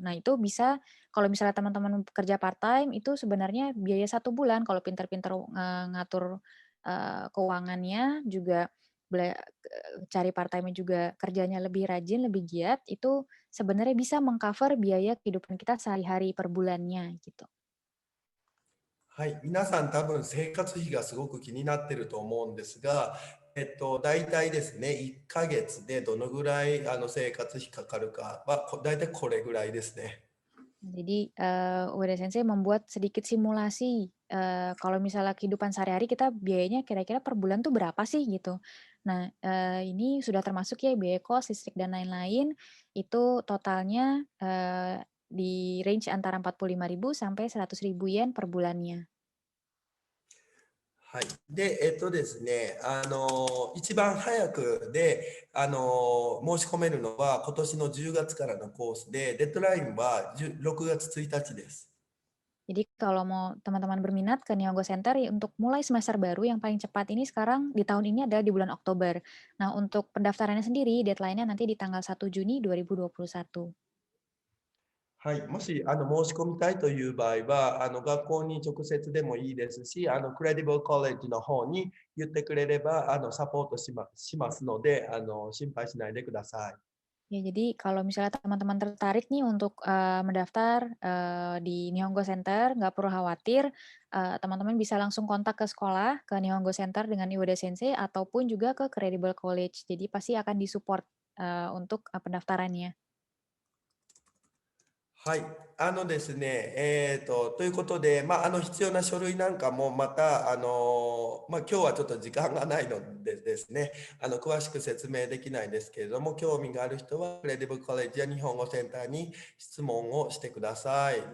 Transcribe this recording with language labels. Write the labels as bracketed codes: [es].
[id] Nah, itu bisa kalau misalnya teman-teman kerja part time itu sebenarnya biaya 1 bulan kalau pintar-pintar ngatur keuangannya juga cari part time juga kerjanya lebih rajin, lebih giat, itu sebenarnya bisa mengcover biaya kehidupan kita sehari-hari per bulannya gitu. [ja] はい、皆さん多分生活費がすごく気になってると思うんですが、大体ですね、1ヶ月でどのぐらい生活費かかるかは大体これぐらいですね。 [id] Jadi Ueda Sensei membuat sedikit simulasi kalau misalnya kehidupan sehari-hari kita biayanya kira-kira per bulan tuh berapa sih gitu. Nah ini sudah termasuk ya biaya kos, listrik dan lain-lain itu totalnya di range antara 45.000 sampai 100.000 yen per bulannya. [ja] はい。で、ですね、一番早くで、申し込めるのは今年の10月からのコースで、デッドラインは6月1日です。 [id] Jadi kalau mau teman-teman berminat ke Nihongo Center ya untuk mulai semester baru yang paling cepat ini sekarang di tahun ini adalah di bulan Oktober. Nah, untuk pendaftarannya sendiri deadline-nya nanti di tanggal 1 Juni 2021. [ja] はい、もし申し込みたいという場合は、学校に直接でもいいですし、クレディブルコレッジの方に言ってくれれば、サポートしますので、心配しないでください。 [id] Ya, jadi kalau misalnya teman-teman tertarik nih untuk mendaftar di Nihongo Center, nggak perlu khawatir, teman-teman bisa langsung kontak ke sekolah, ke Nihongo Center dengan Iwada Sensei, ataupun juga ke Credible College. Jadi pasti akan disupport untuk pendaftarannya. [ja] はい。ですね、ということで、必要な書類なんかもまた、今日はちょっと時間がないのでですね、詳しく説明できないですけれども、興味がある人は、クレディブルコレッジや日本語センターに質問をしてください。